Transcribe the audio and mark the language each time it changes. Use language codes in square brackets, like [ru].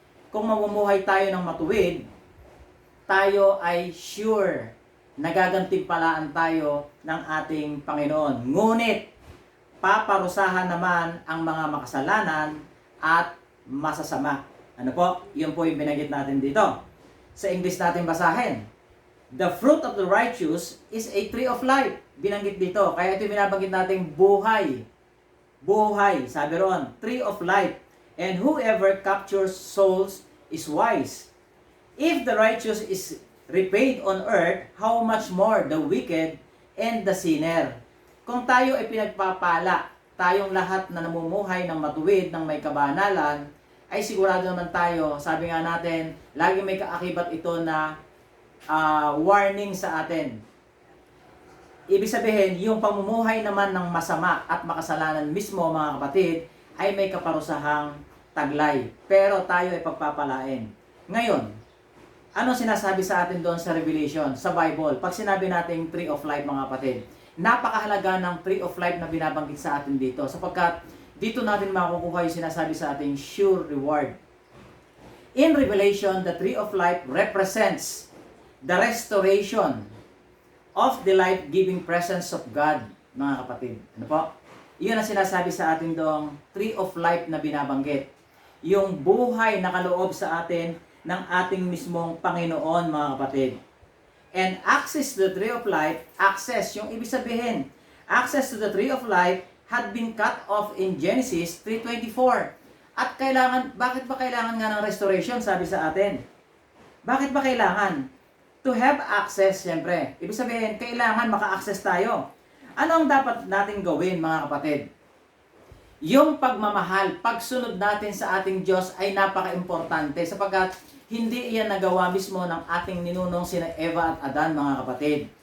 [tl] Kung mamumuhay tayo ng matuwid, tayo ay sure na gagantimpalaan tayo ng ating Panginoon. Ngunit, paparusahan naman ang mga makasalanan at masasama. Ano po? Yun po yung binanggit natin dito. Sa English natin basahin. [en] The fruit of the righteous is a tree of life. [tl] Binanggit dito. Kaya ito binabanggit natin buhay. Buhay. Sabi ron, [en] tree of life. And whoever captures souls is wise. If the righteous is repaid on earth, how much more the wicked and the sinner. [tl] Kung tayo ay pinagpapala, tayong lahat na namumuhay ng matuwid, ng may kabanalan, ay sigurado naman tayo, sabi nga natin, lagi may kaakibat ito na warning sa atin. Ibig sabihin, yung pamumuhay naman ng masama at makasalanan mismo mga kapatid, ay may kaparusahang taglay. Pero tayo ay pagpapalain. Ngayon, ano sinasabi sa atin doon sa Revelation, sa Bible? Pag sinabi natin tree of life mga kapatid, napakahalaga ng tree of life na binabanggit sa atin dito. Sapagkat dito natin makukuha yung sinasabi sa ating sure reward. [en] In Revelation, the tree of life represents the restoration of the life-giving presence of God, [tl] mga kapatid. Ano po? Iyon ang sinasabi sa atin doong tree of life na binabanggit. Yung buhay na kaloob sa atin ng ating mismong Panginoon, mga kapatid. [en] And access to the tree of life, access, [tl] yung ibig sabihin, [en] access to the tree of life had been cut off in Genesis 3:24. [tl] At bakit ba kailangan nga ng restoration, sabi sa atin? Bakit ba kailangan? [en] To have access, [tl] siyempre. Ibig sabihin, kailangan maka-access tayo. Ano ang dapat natin gawin, mga kapatid? Yung pagmamahal, pagsunod natin sa ating Diyos ay napaka-importante sapagkat hindi iyan nagawa mismo ng ating ninunong sina Eva at Adan, mga kapatid.